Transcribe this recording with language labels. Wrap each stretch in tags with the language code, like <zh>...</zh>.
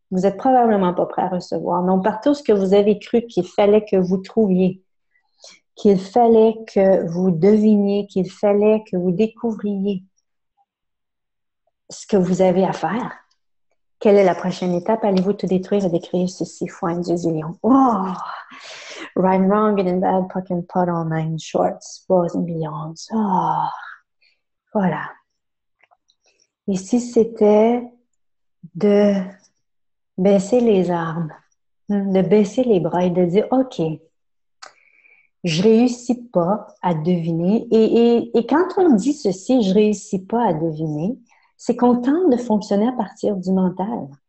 <fr>Vous n'êtes probablement pas prêt à recevoir. Donc, par tout ce que vous avez cru qu'il fallait que vous trouviez, qu'il fallait que vous deviniez, qu'il fallait que vous découvriez ce que vous avez à faire. Quelle est la prochaine étape? Allez-vous tout détruire et décrire ceci fois un zillion? Oh!</fr> <en>Right and wrong, good and bad, puck and pot, all nine shorts, boys and beyonds.</en> <fr>Oh! Voilà. Et si c'était de baisser les armes, de baisser les bras et de dire, OK, je réussis pas à deviner. Et quand on dit ceci, je réussis pas à deviner, c'est qu'on tente de fonctionner à partir du mental.</fr>